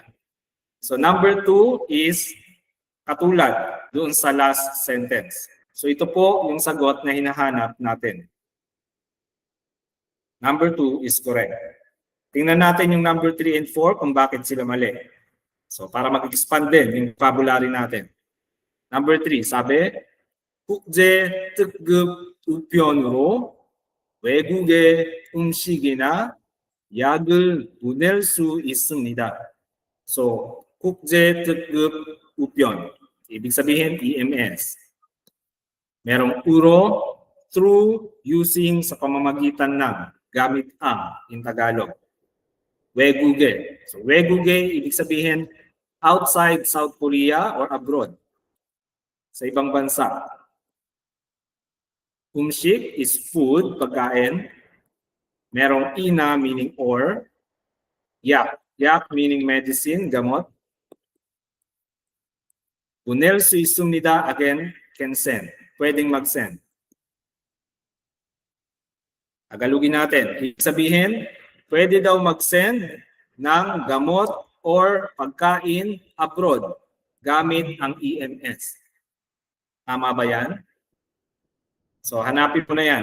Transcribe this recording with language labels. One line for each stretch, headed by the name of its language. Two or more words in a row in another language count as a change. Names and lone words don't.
Filipino: So number 2 is katulad doon sa
English: last sentence.
Filipino: So ito po yung sagot na hinahanap natin.
English: Number 2 is correct.
Filipino: Tingnan natin yung number 3 and 4 kung bakit sila mali. So para mag-expand din yung vocabulary natin. Number 3, sabi,
Korean: 국제 특급 우편으로 외국의 음식이나 약을 보낼 수 있습니다. So, 국제 특급 우편,
Filipino: ibig sabihin EMS. Merong uro, through, using sa pamamagitan ng, gamit ang
English: in Tagalog.
Filipino: 외국에.
English: So, 외국에,
Filipino: ibig sabihin
English: outside South Korea or abroad.
Filipino: Sa ibang bansa. Umshik is food, pagkain. Merong ina meaning or. Yak.
English: Yak meaning medicine, gamot.
Korean: 보낼 수 있습니다,
English: again, can send.
Filipino: Pwedeng mag-send. Tagalogin natin. Ibig sabihin, pwede daw mag-send ng gamot or pagkain abroad gamit ang EMS. Tama ba yan? So hanapin mo na yan.